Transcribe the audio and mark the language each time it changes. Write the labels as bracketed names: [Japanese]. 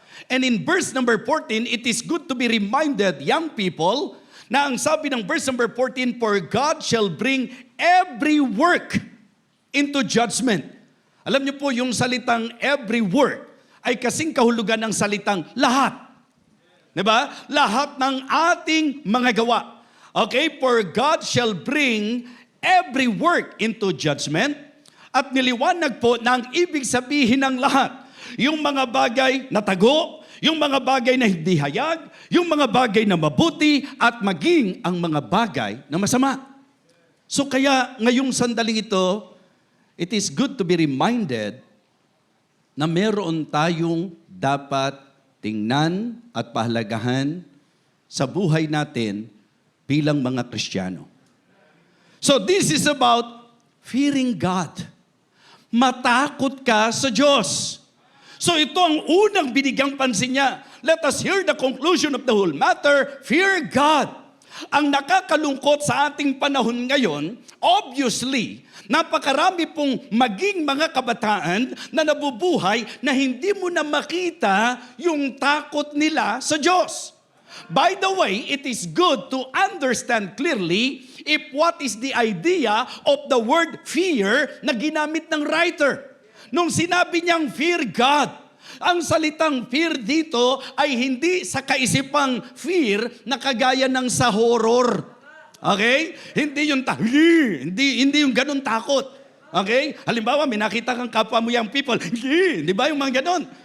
[English] And in verse number 14, it is good to be reminded, young people, [Filipino] na ang sabi ng verse number 14, [English] for God shall bring every work into judgment. [Filipino] Alam niyo po, yung salitang every work, ay kasing kahulugan ng salitang lahat. Diba? Lahat ng ating mga gawa. Okay? [English] For God shall bring every work into judgment. [Filipino] At niliwanag po na ang ibig sabihin ng lahat. Yung mga bagay na tago, yung mga bagay na hindi hayag, yung mga bagay na mabuti, at maging ang mga bagay na masama. So kaya ngayong sandaling ito, [English] it is good to be reminded [Filipino] na meron tayong dapat tingnan at pahalagahan sa buhay natin bilang mga Kristiyano. [English] So this is about fearing God. [Filipino] Matakot ka sa Diyos. So ito ang unang binigyang pansin niya. [English] Let us hear the conclusion of the whole matter. Fear God. [Filipino] Ang nakakalungkot sa ating panahon ngayon, obviously, napakarami pong maging mga kabataan na nabubuhay na hindi mo na makita yung takot nila sa Diyos. [English] By the way, it is good to understand clearly if what is the idea of the word fear [Filipino] na ginamit ng writer. Nung sinabi niyang fear God, ang salitang fear dito ay hindi sa kaisipang fear na kagaya ng sa horror. Okay? Hindi yung hindi yung ganun takot. Okay? Halimbawa, may nakita kang kapwa mo young people, di ba yung mga ganun?